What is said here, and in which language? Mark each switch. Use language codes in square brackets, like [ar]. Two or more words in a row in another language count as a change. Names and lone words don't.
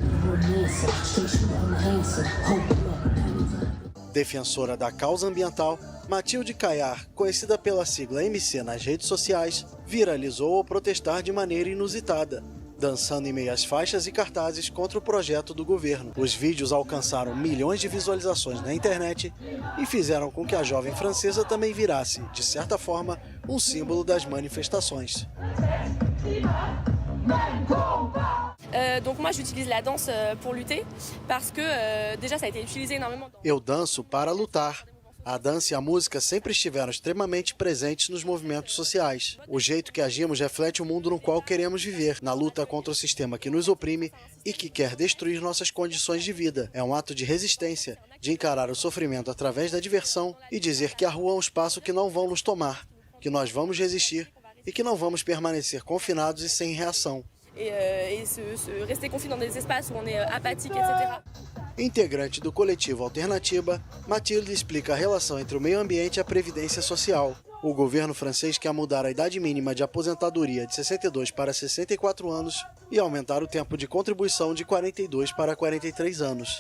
[pt] Defensora da causa ambiental, Mathilde Caillard, conhecida pela sigla MC nas redes sociais, viralizou ao protestar de maneira inusitada, dançando em meio às faixas e cartazes contra o projeto do governo. Os vídeos alcançaram milhões de visualizações na internet e fizeram com que a jovem francesa também virasse, de certa forma, um símbolo das manifestações. [fr] Donc moi j'utilise la danse pour lutter parce que déjà ça a été utilisé énormément. [pt] Eu danço para lutar. A dança e a música sempre estiveram extremamente presentes nos movimentos sociais. O jeito que agimos reflete o mundo no qual queremos viver, na luta contra o sistema que nos oprime e que quer destruir nossas condições de vida. É um ato de resistência, de encarar o sofrimento através da diversão e dizer que a rua é um espaço que não vão nos tomar, que nós vamos resistir e que não vamos permanecer confinados e sem reação. [fr] Rester confiné dans des espaces où on est apathique, etc. [pt] Integrante do coletivo Alternativa, Mathilde explica a relação entre o meio ambiente e a previdência social. O governo francês quer mudar a idade mínima de aposentadoria de 62 para 64 anos e aumentar o tempo de contribuição de 42 para 43 anos.